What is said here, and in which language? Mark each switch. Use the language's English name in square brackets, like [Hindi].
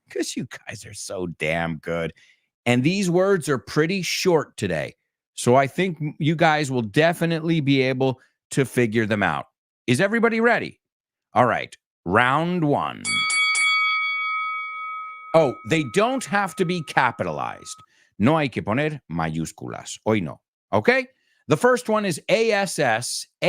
[English] Because you guys are so damn good. And these words are pretty short today. So I think you guys will definitely be able to figure them out. Is everybody ready? All right, round one. Oh, they don't have to be capitalized. [Spanish] No hay que poner mayúsculas. Hoy no. Okay? [English] The first one is ASSAILANT.